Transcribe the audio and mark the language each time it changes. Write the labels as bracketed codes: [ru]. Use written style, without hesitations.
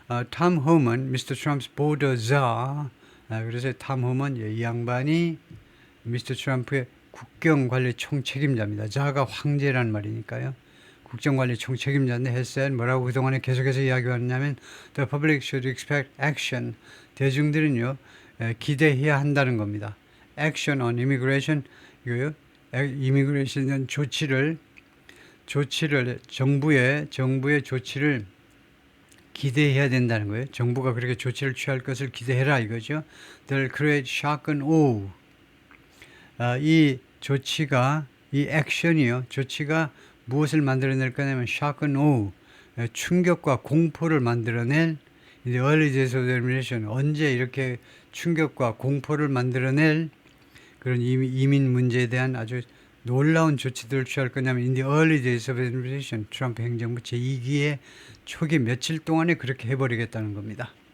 [ko] 톰 홈은 [en] Mr. Trump's border czar [ko] 그래서 톰 홈은 이 양반이 미스터 트럼프의 국경관리 총책임자입니다. 자가 황제란 말이니까요. 국정관리 총책임자인데 헬스엔 뭐라고 그동안에 계속해서 이야기했냐면 [en] The public should expect action. [ko] 대중들은요 기대해야 한다는 겁니다. [en] Action on immigration [ko] 이거요. 이미그레이션 조치를 정부의 조치를 기대해야 된다는 거예요. 정부가 그렇게 조치를 취할 것을 기대해라 이거죠. [en] They'll create shock and awe. [ko] 이 조치가 이 액션이요. 조치가 무엇을 만들어낼 거냐면 shock and awe. 충격과 공포를 만들어낼 [en] the early days of the administration. [ko] 언제 이렇게 충격과 공포를 만들어낼 그런 이민 문제에 대한 아주 놀라운 조치들을 취할 거냐면 [en] in the early days of the administration. [ko] 트럼프 행정부 제2기의 초기 며칠 동안에 그렇게 해버리겠다는 겁니다.